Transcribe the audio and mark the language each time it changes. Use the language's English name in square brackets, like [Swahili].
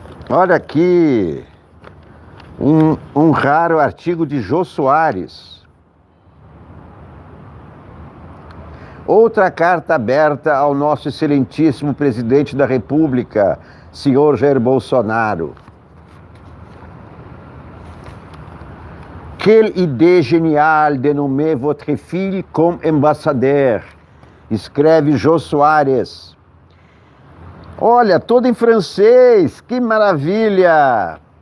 [Portuguese] Olha aqui um raro artigo de Jô Soares. Outra carta aberta ao nosso excelentíssimo presidente da República, senhor Jair Bolsonaro. [French] Quelle idée géniale de nommer votre fille comme ambassadeur, [Portuguese] escreve [French] Jô Soares. [Portuguese] Olha, todo em francês, que maravilha!